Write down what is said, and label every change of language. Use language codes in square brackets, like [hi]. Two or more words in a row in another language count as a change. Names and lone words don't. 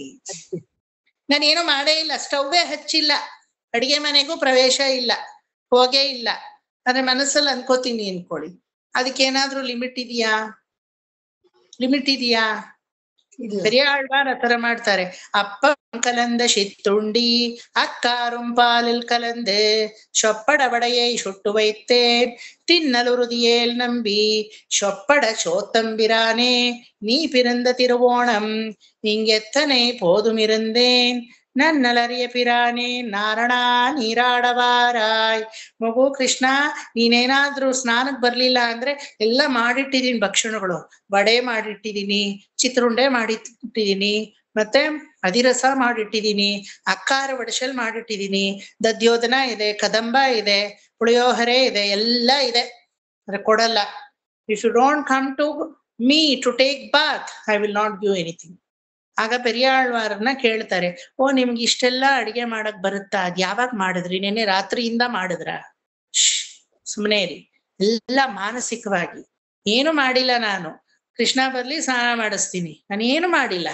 [kn] ನಾನೇನು ಮಾಡೇ ಇಲ್ಲ, ಸ್ಟವ್ವೇ ಹಚ್ಚಿಲ್ಲ, ಅಡಿಗೆ ಮನೆಗೂ ಪ್ರವೇಶ ಇಲ್ಲ, ಹೋಗೇ ಇಲ್ಲ. ಆದ್ರೆ ಮನಸ್ಸಲ್ಲಿ ಅನ್ಕೋತೀನಿ ಅನ್ಕೊಳ್ಳಿ, ಅದಕ್ಕೇನಾದ್ರೂ ಲಿಮಿಟ್ ಇದೆಯಾ? ಲಿಮಿಟ್ ಇದೆಯಾ? [ta] பெரியாழ்வார் அத்தர ಮಾಡ್ತಾರೆ. அப்பம் கலந்த சித்துண்டி அக்காரும் பாலில் கலந்து சொப்பட வடையை சுட்டு வைத்தேன் தின்னலுறுதியேல் நம்பி சொப்பட சோத்தம்பிரானே நீ பிறந்த திருவோணம் இங்கெத்தனை போதும் இருந்தேன் நன்னலரிய பிரானே நாரண நீராடவாராய். [kn] ಮಗು ಕೃಷ್ಣ, ನೀನೇನಾದ್ರೂ ಸ್ನಾನಕ್ ಬರ್ಲಿಲ್ಲ ಅಂದ್ರೆ ಎಲ್ಲ ಮಾಡಿಟ್ಟಿದೀನಿ ಭಕ್ಷಣಗಳು. ವಡೆ ಮಾಡಿಟ್ಟಿದೀನಿ, ಚಿತ್ರುಂಡೆ ಮಾಡಿಟ್ಟಿದೀನಿ, ಮತ್ತೆ ಅದಿರಸ ಮಾಡಿಟ್ಟಿದೀನಿ, ಅಕ್ಕಾರ ವಡಶಲ್ ಮಾಡಿಟ್ಟಿದೀನಿ, ದದ್ಯೋಧನ ಇದೆ, ಕದಂಬ ಇದೆ, ಪುಳಿಯೋಹರೆ ಇದೆ, ಎಲ್ಲ ಇದೆ. ಅದ್ರ ಕೊಡಲ್ಲ. [en] If you don't come to me to take bath, I will not give anything. [kn] ಆಗ ಪೆರಿಯಾಳ್ವಾರನ್ನ ಕೇಳ್ತಾರೆ, ಓ ನಿಮ್ಗೆ ಇಷ್ಟೆಲ್ಲ ಅಡಿಗೆ ಮಾಡಕ್ ಬರುತ್ತಾ? ಅದ್ ಯಾವಾಗ ಮಾಡಿದ್ರಿ? ನೆನ್ನೆ ರಾತ್ರಿಯಿಂದ ಮಾಡಿದ್ರ? ಸುಮ್ಮನೆ ರೀ, ಎಲ್ಲ ಮಾನಸಿಕವಾಗಿ. ಏನು ಮಾಡಿಲ್ಲ ನಾನು. ಕೃಷ್ಣ ಬರ್ಲಿ ಸ್ನಾನ ಮಾಡಿಸ್ತೀನಿ, ನಾನು ಏನು ಮಾಡಿಲ್ಲ.